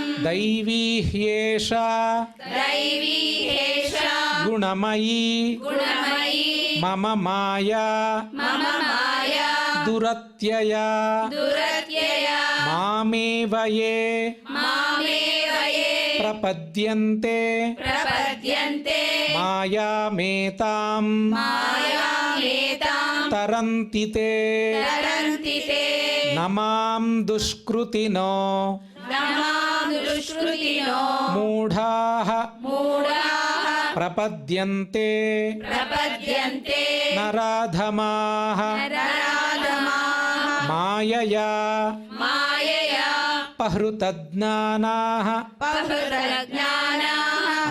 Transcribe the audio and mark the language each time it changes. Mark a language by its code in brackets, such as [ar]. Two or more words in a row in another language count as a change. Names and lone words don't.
[sa] దైవీ హ్యేషా దైవీ హేషా గుణమయీ గుణమయీ మమ మాయా మమ మాయా దురత్యయా దురత్యయా మామేవ ఏ మామేవ ఏ ప్రపద్యంతే ప్రపద్యంతే మాయామేతాం మాయామేతాం తరంతి తే తరంతి తే నమాం దుష్కృతినో నమాం దుష్కృతినో మూఢాః మూఢాః ప్రపద్యంతే ప్రపద్యంతే నరాధమాః నరాధమాః మాయయా మాయయా పహృతజ్ఞానాః పహృతజ్ఞానాః